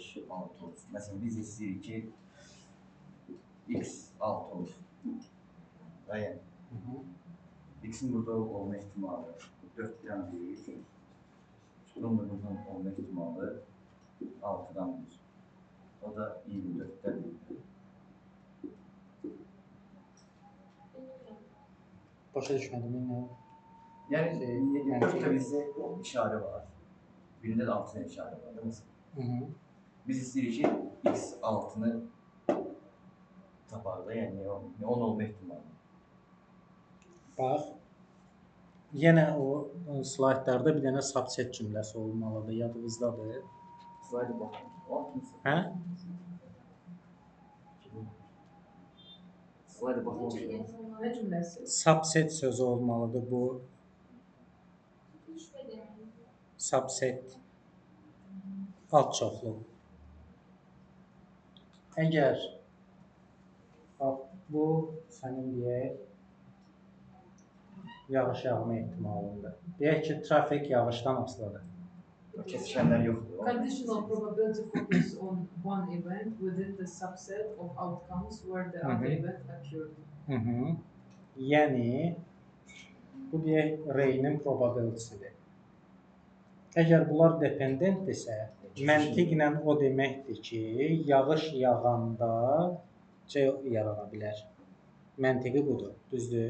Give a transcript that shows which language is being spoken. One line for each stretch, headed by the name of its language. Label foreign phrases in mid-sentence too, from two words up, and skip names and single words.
Turkish: 6 olsun. Mesela biz istiyoruz ki x 6 olsun. Yani x'in burada olma ihtimali 4'ten 1. 9'un olma ihtimali 6'dan 1. O da 24'ten 1.
Azerbaijani: Başa düşmədim yine.
Turkish: Yani burada bizde işare var. Birinde de altına işare var değil mi? Hı hı. Biz istiyoruz ki x altını taparda yani 10 olma ihtimali.
Azerbaijani: Bax, yenə o slaydlarda bir dənə subset cümləsi olmalıdır, yadınızdadır. Slayda baxın. O altını Hə? Slayda baxın.
Turkish: Ne cümlesi?
Azerbaijani: Subset sözü olmalıdır bu.
Turkish: Düşmedi mi?
Azerbaijani: Subset. Alt çoxluq. Əgər bax, bu sənin deyək yağış yağma ehtimalındır. Deyək ki, trafik yağışdan asılıdır.
Turkish: Kesişenler yoktur.
English: Conditional probability focuses on one event within the subset of outcomes where the other event occurred. Hı -hı.
Azerbaijani: Yəni, bu deyək R'nin probability'sidir. Əgər bunlar dependentdirsə, məntiqlə o deməkdir ki, yağış yağanda C yarana bilər. Məntiqi budur, düzdür?